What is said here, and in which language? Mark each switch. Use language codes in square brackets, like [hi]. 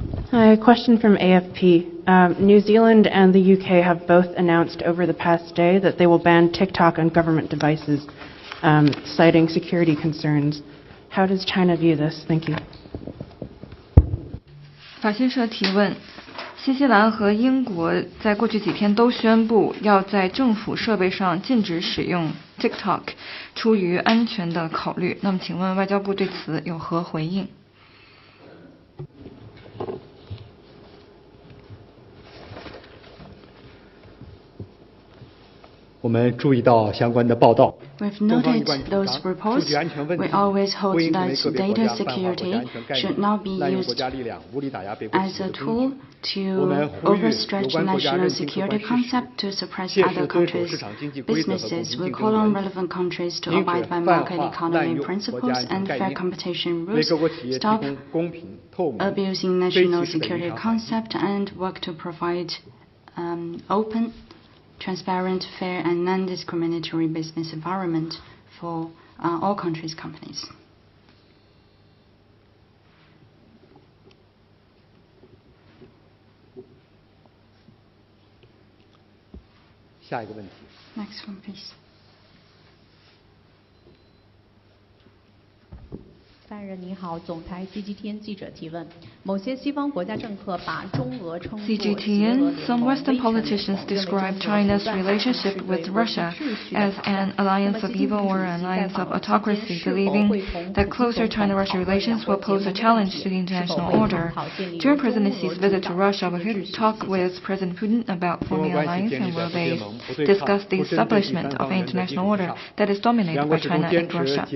[en] Hi, a question from AFP. New Zealand and the UK have both announced over the past day that they will ban TikTok on government devices, citing security concerns. How does China view this? Thank you. [zh] 法新社提问：新西兰和英国在过去几天都宣布要在政府设备上禁止使用 TikTok， 出于安全的考虑。那么，请问外交部对此有何回应？我们注意到相关的报道。 [en] We've noted those reports. We always hold that data security should not be used as a tool to overstretch national security concept to suppress other countries' businesses. We call on relevant countries to abide by market economy principles and fair competition rules, stop abusing national security concept, and work to provide open, transparent, fair, and non-discriminatory business environment for all countries' companies. [zh] 下一个问题。 [en] Next one, please. [zh] 发言人您好，总台 CGTN 记者提问：某些西方国家政客把中俄称作 [en] CGTN, some Western politicians describe China's relationship with Russia as an alliance of evil or an alliance of autocracy, believing that closer China-Russia relations will pose a challenge to the international order. During President Xi's visit to Russia, will he talk with President Putin about forming an alliance, and will they discuss the establishment of an international order that is dominated by China and Russia?